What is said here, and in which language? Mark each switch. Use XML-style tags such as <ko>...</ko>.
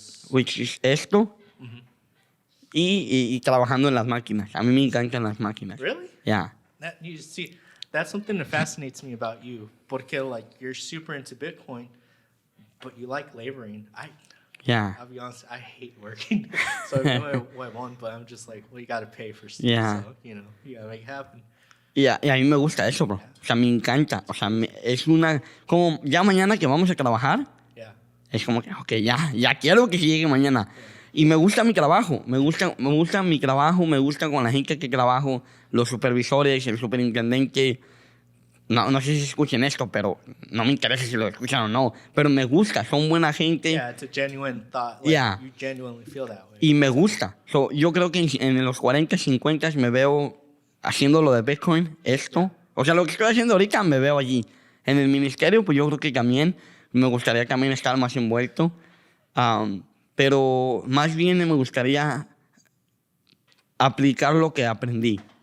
<en>Which is</en> <es>esto. Y trabajando en las máquinas. A mí me encantan las máquinas.</es> <en>Really? Yeah. You see, that's something that fascinates me about you.</en> <es>Porque,</es> <en>like, you're super into Bitcoin, but you like laboring. Yeah. I'll be honest, I hate working. So I want, but I'm just like, well, you got to pay for stuff. Yeah. So, you got to make it happen.</en> <es>Y a mí me gusta eso, bro. O sea, me encanta. O sea, es una... Como ya mañana que vamos a trabajar,</es> <en>Yeah.</en> <es>es como que, ok, ya quiero que llegue mañana. Y me gusta mi trabajo. Me gusta mi trabajo, me gusta con la gente que trabajo, los supervisores, el superintendente. No sé si escuchen esto, pero no me interesa si lo escuchan o no. Pero me gusta, son buena gente.</es> <en>Yeah, it's a genuine thought. Like, Yeah. You genuinely feel that way.</en> <es>Y me gusta.</es> <en>So,</en> <es>yo creo que en los 40, 50 me veo haciendo lo de Bitcoin, esto. O sea, lo que estoy haciendo ahorita me veo allí. En el ministerio, pues yo creo que también me gustaría también estar más envuelto. Pero más bien me gustaría aplicar lo que aprendí.</es>